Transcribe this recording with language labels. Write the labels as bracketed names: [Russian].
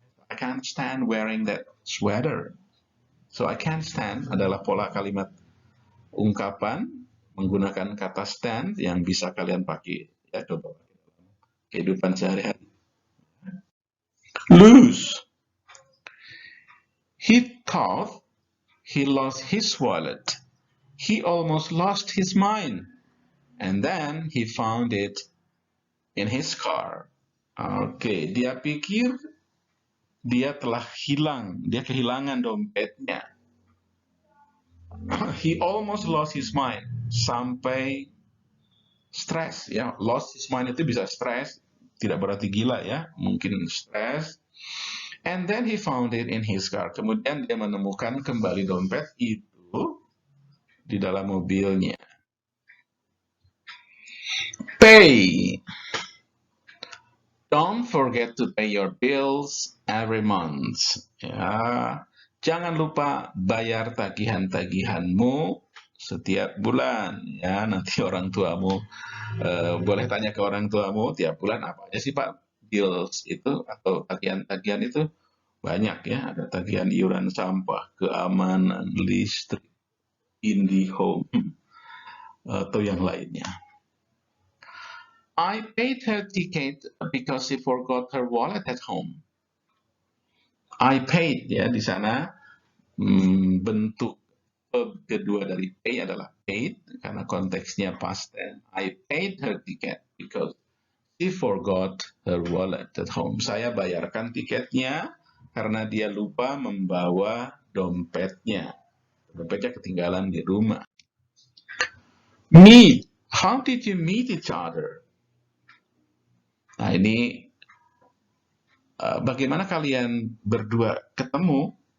[English] I can't stand wearing that sweater. So I can't stand [Indonesian] adalah pola kalimat ungkapan menggunakan kata stand yang bisa kalian pakai ya, coba kehidupan sehari-hari. [English] Lose. He thought he lost his wallet. He almost lost his mind. And then he found it in his car. [Indonesian] Oke, dia pikir dia telah hilang, dia kehilangan dompetnya. [English] He almost lost his mind, [Indonesian] sampai stres ya. [English] Lost his mind [Indonesian] itu bisa stres, tidak berarti gila ya, mungkin stres. [English] And then he found it in his car. [Indonesian] Kemudian dia menemukan kembali dompet itu di dalam mobilnya. [English] Pay. Don't forget to pay your bills every month. [Indonesian] Ya, jangan lupa bayar tagihan-tagihanmu setiap bulan. Ya, nanti orang tuamu boleh tanya ke orang tuamu tiap bulan apa aja sih Pak bills itu atau tagihan-tagihan itu banyak ya. Ada tagihan iuran sampah, keamanan, listrik, IndiHome, atau yang lainnya. [English] I paid her ticket because she forgot her wallet at home. I paid [Indonesian] ya di sana bentuk kedua dari pay adalah paid karena konteksnya past tense. [English] I paid her ticket because she forgot her wallet at home. [Indonesian] Saya bayarkan tiketnya karena dia lupa membawa dompetnya. Dompetnya ketinggalan di rumah. [English] Meet. How did you meet each other? [Indonesian] Nah, ini bagaimana kalian berdua ketemu?